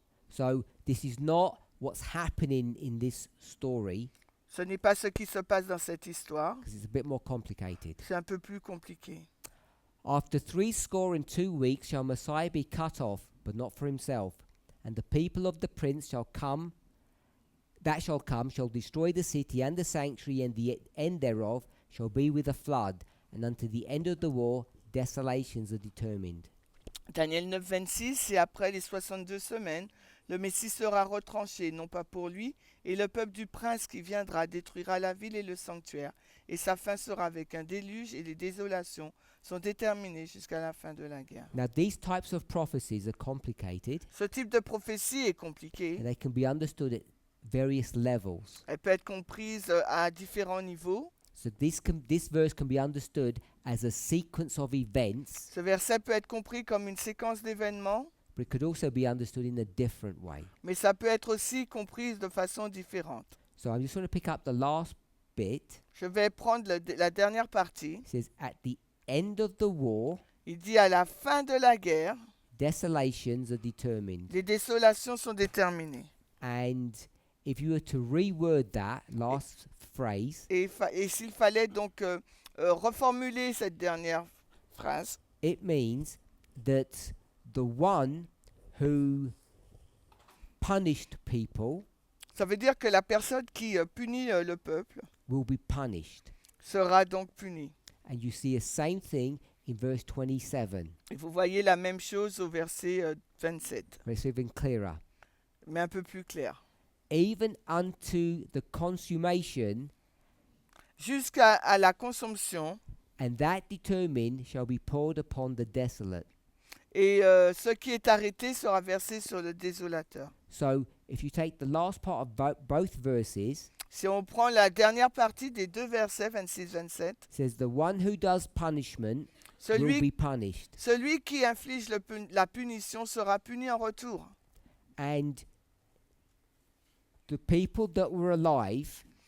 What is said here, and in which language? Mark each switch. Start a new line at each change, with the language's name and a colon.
English: So this is not what's happening in this story,
French: Ce n'est pas ce qui se passe dans cette histoire.
English: because it's a bit more complicated.
French: C'est un peu plus compliqué.
English: After 62 weeks shall Messiah be cut off, but not for himself. And the people of the prince shall come, shall destroy the city and the sanctuary, and the end thereof shall be with a flood. And unto the end of the war, desolations are determined.
French: Daniel 9, 26, et après les 62 semaines, le Messie sera retranché, non pas pour lui, et le peuple du prince qui viendra détruira la ville et le sanctuaire, et sa fin sera avec un déluge, et les désolations sont déterminées jusqu'à la fin de la guerre.
English: Now, these types of prophecies are complicated,
French: Ce type de prophétie est compliqué.
English: and they can be understood at various levels.
French: Elle peut être comprise à différents niveaux.
English: So this verse can be understood as a sequence of events,
French: Ce verset peut être compris comme une séquence d'événements,
English: but it could also be understood in a different way.
French: mais ça peut être aussi comprise de façon différente.
English: So I'm just going to pick up the last bit.
French: Je vais prendre la dernière partie.
English: It says, at the end of the war,
French: Il dit à la fin de la guerre,
English: desolations are determined.
French: les désolations sont déterminées.
English: And if you were to reword that last phrase,
French: Et s'il fallait donc reformuler cette dernière phrase,
English: it means that the one who punished people
French: ça veut dire que la personne qui punit le peuple
English: will be punished.
French: sera donc punie.
English: And you see a same thing in verse 27.
French: Et vous voyez la même chose au verset 27,
English: It's even clearer.
French: mais un peu plus clair.
English: Even unto the consummation,
French: Jusqu'à la consommation,
English: and that determined shall be poured upon the desolate.
French: et ce qui est arrêté sera versé sur le désolateur.
English: So if you take the last part of both verses,
French: Si on prend la dernière partie des deux versets 26-27,
English: it says the one who does punishment will be
French: celui,
English: punished.
French: celui qui inflige la punition sera puni en retour.
English: And the people that were alive